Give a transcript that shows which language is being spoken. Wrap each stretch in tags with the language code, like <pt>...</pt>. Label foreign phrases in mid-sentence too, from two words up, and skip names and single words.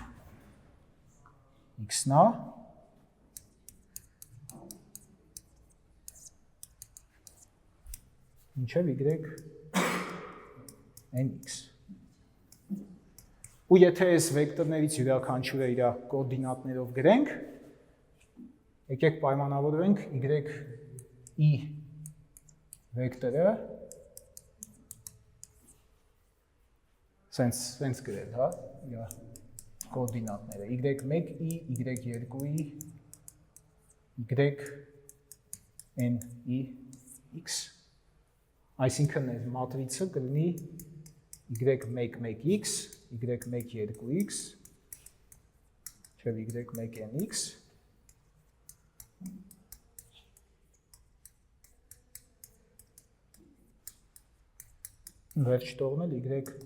<hy>x-ն է, մինչև y(nx)։ Ու եթե այս վեկտորներից յուրաքանչյուրը իր կոորդինատներով գրենք, եկեք պայմանավորվենք y(i) վեկտորը սենց գրել, հա, իր կոորդինատները y1i, y2i, y(n)(x)։ Այսինքն այս մատրիցը կլինի y1,1x, y1,2x, չէ, y1,n(x), վերջ տողնել y(n1),</hy>